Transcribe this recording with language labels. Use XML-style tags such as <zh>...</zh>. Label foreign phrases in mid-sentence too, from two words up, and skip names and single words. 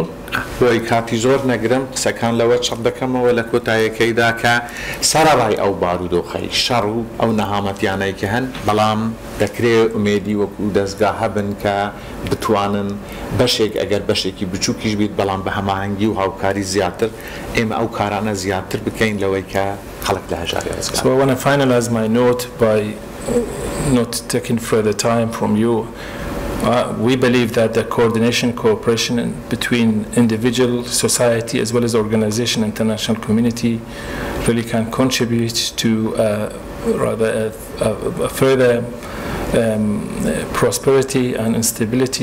<ckb>بۆی کاتی زۆر نەگرم قسەکان لەوە چڕ دەکەمەوە لە کۆتاییەکەیدا کە سەرەڕای ئەو بارودۆخەی شەڕ و ئەو نەهامەتیانەی کە هەن بەڵام دەکرێت ئومێدی وەکو دەستگا هەبن کە بتوانن بەشێک ئەگەر بەشێکی بچووکیش بیت بەڵام بە هەماهەنگی و هاوکاری زیاتر ئێمە ئەو کارانە زیاتر بکەین لەوەی کە خەڵک لە هەژاری ڕزگار.</ckb> <en>So I want to finalize my note by not taking further time from you. We believe that the coordination, cooperation between individual, society, as well as organization, international community really can contribute to rather a further prosperity and instability.</en>